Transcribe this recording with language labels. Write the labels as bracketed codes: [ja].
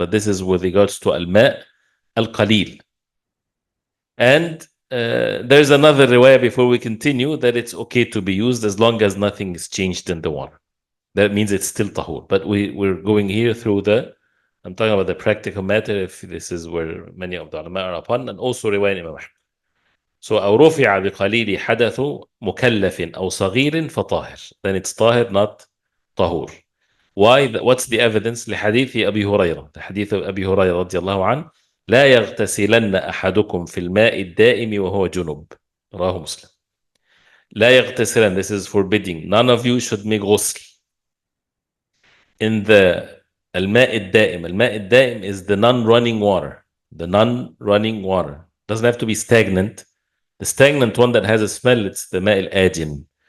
[en] But this is with regards to al-ma' al-qalil. And there's another riwayah before we continue that it's okay to be used as long as nothing is changed in the water. That means it's still tahur. But we're going here through I'm talking about the practical matter, if this is where many of the ulama are upon, and also riwayah Imam Ahmad. [ar] So أو رفع بقليل حدث مكلف أو صغير فطاهر. [en] Then it's طاهر, not طهور. Why? What's the evidence? [ar] لحديث أبي هريرة. حديث أبي هريرة رضي الله عنه: لا يغتسلن أحدكم في الماء الدائم وهو جنب. رواه مسلم. لا يغتسلن, [en] this is forbidding. None of you should make ghusl in the [ar] الماء الدائم. الماء الدائم [en] is the non-running water. The non-running water. Doesn't have to be stagnant. The stagnant one that has a smell, it's the [ar] ماء الآجن.